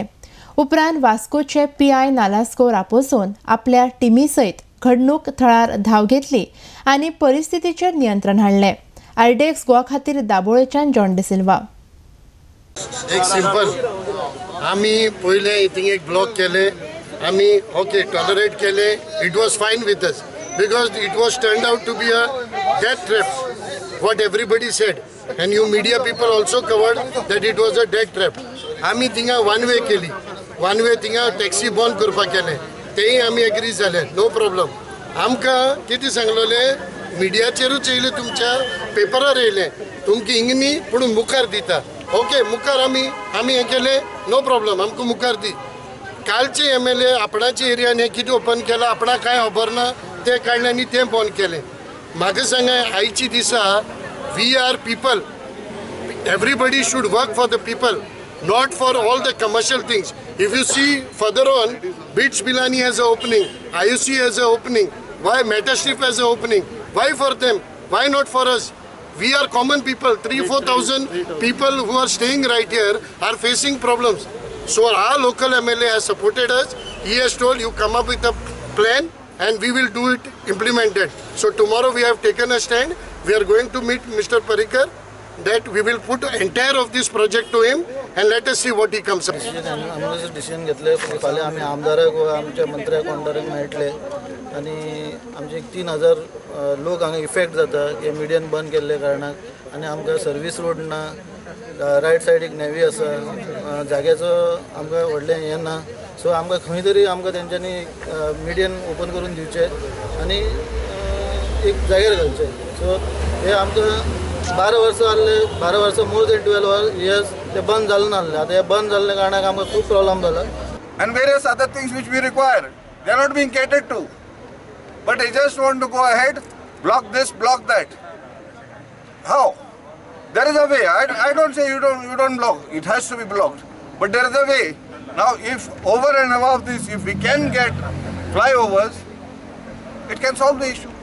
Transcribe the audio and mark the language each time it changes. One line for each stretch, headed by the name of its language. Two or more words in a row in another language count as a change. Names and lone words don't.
Konkani: उपरांत वास्कोचे PI नालास्को रापोसोन आपल्या टिमी सयत घडणूक थळार धाव घेतली आनी परिस्थितीचेर नियंत्रण हाडलें। RDX गोवा खातीर दाबोळेच्यान जॉन डिसिल्वा। एक सिंपल आम्ही पहिले थिंग एक ब्लॉक केले, आम्ही
English: okay tolerate
Konkani: केले,
English: It was fine with us because it was turned out to be a death trap what everybody said and you media people also covered that it was a death trap.
Konkani: आम्ही थिंगा
English: one way
Konkani: केली,
English: one way
Konkani: थिंगा टॅक्सी बंद करपाक केले, तेही आम्ही एग्री जाले,
English: no problem.
Konkani: आमकां कितें सांगलोले मिडियाचेरूच येयले, तुमच्या पेपरार येयले, तुमकां हिंगनी पूण मुखार दिता, ओके मुखार आम्ही हे केले,
English: no problem,
Konkani: आमकां मुखार दी। कालचे MLA आपणाच्या एरियान हे कितें ओपन केला आपणा कांय खबर ना, ते काडले आनी तें बंद केलें। म्हाका सांगा आयची दिसा
English: we are people, everybody should work for the people, not for all the commercial things. If you see further on, Bits Bilani has an opening, IUC has an opening, why Metastrip has an opening, why for them, why not for us? We are common people, 3,000-4,000 people who are staying right here are facing problems. So our local MLA has supported us. He has told you come up with a plan and we will do it implemented. So tomorrow we have taken a stand. We are going to meet Mr. Parikar, that we will put entire of this project to him and let us see what he comes up.
Konkani: आम्ही डिसिजन घेतले की फाल्यां आमी आमदाराक वा आमच्या मंत्र्याक कोणाक मेळटले आनी आमचे 3,000 लोक हांगा इफेक्ट जाता हे मिडियन बंद केल्ले कारणाक आनी आमकां
English: service road
Konkani: ना, रायट सायडीक नेवी आसा, जाग्याचो आमकां व्हडलें हें ना। सो आमकां खंय तरी आमकां तेंच्यांनी
English: median open
Konkani: करून दिवचे आनी एक जाग्यार घालचे। सो हे आमकां 12 वर्सां जाल्ले, 12 वर्सां
English: more than
Konkani: 12 years ते बंद जालें नासलें। आतां हे बंद जाल्ले कारणाक आमकां खूब प्रॉब्लम जाला।
English: And various other things which we require, they are not being catered to. But they just want to go ahead, block this, block that. How? There is a way. I don't say you don't block. It has to be blocked. But there is a way. Now, if over and above this, if we can get flyovers, it can solve the issue.